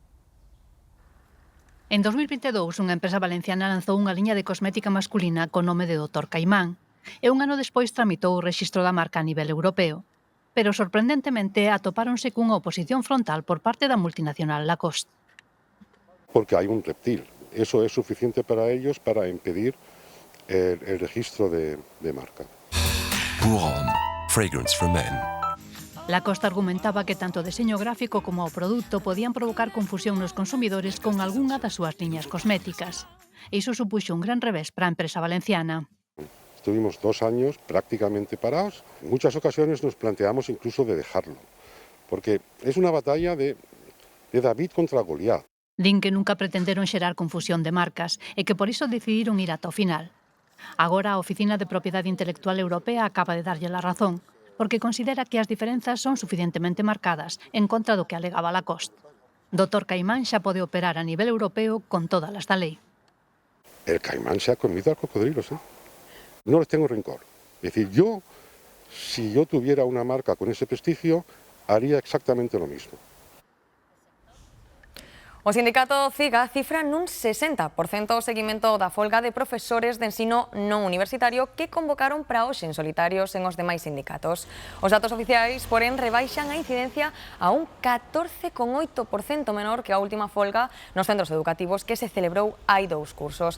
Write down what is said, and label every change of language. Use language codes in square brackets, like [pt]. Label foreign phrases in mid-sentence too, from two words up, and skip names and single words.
[gl] En 2022, unha empresa valenciana lanzou unha liña de cosmética masculina co nome de Dr. Caimán e un ano despois tramitou o rexistro da marca a nivel europeo. Pero sorprendentemente atopáronse cunha oposición frontal por parte da multinacional Lacoste. Porque hai un reptil. [es] Eso é suficiente para ellos para impedir el registro de marca. [fr] Pour Homme, [en] fragrance for men. [gl] Lacoste argumentaba que tanto o deseño gráfico como o produto podían provocar confusión nos consumidores con algunha das súas liñas cosméticas. E iso supuxo un gran revés para a empresa valenciana. [es] Estuvimos 2 años prácticamente parados. En muchas ocasiones nos planteamos incluso de dejarlo, porque es una batalla de David contra Goliat. [gl] Din que nunca pretenderon xerar confusión de marcas e que por iso decidiron ir ata o final. Agora a Oficina de Propiedade Intelectual Europea acaba de darlle a razón, porque considera que as diferenzas son suficientemente marcadas en contra do que alegaba Lacoste. Dr. Caimán xa pode operar a nivel europeo con todas as da lei. [es] El caimán se ha comido al cocodrilo, ¿sí? No les tengo rencor. Es decir, si yo tuviera una marca con ese prestigio, haría exactamente lo mismo. [gl] O sindicato CIGA cifra nun 60% o seguimento da folga de profesores de ensino non universitario que convocaron para hoxe en solitarios en os demais sindicatos. Os datos oficiais, porén, rebaixan a incidencia a un 14,8% menor que a última folga nos centros educativos que se celebrou hai 2 cursos.